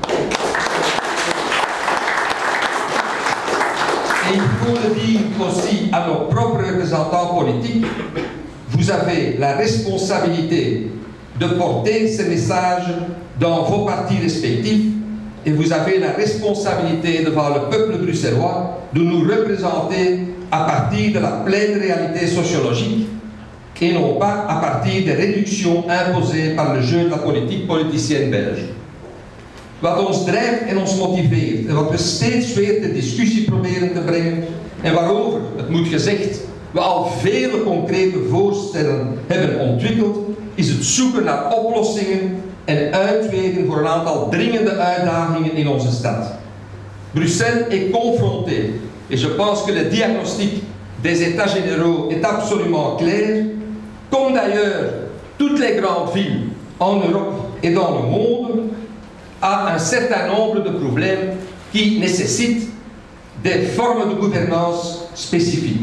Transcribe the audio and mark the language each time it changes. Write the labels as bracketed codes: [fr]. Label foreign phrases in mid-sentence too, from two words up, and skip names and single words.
[fr] Et il faut le dire aussi à nos propres représentants politiques, vous avez la responsabilité de porter ces messages dans vos partis respectifs et vous avez la responsabilité devant le peuple bruxellois de nous représenter à partir de la pleine réalité sociologique et non pas à partir des réductions imposées par le jeu de la politique politicienne belge. [nl] Wat ons drijft en ons motiveert en wat we steeds weer ter discussie proberen te brengen en waarover, het moet gezegd, we al vele concrete voorstellen hebben ontwikkeld, is het zoeken naar oplossingen en uitwegen voor een aantal dringende uitdagingen in onze stad. [fr] Bruxelles est confronté, et je pense que le diagnostic des états généraux est absolument clair, comme d'ailleurs toutes les grandes villes en Europe et dans le monde, à un certain nombre de problèmes qui nécessitent des formes de gouvernance spécifiques.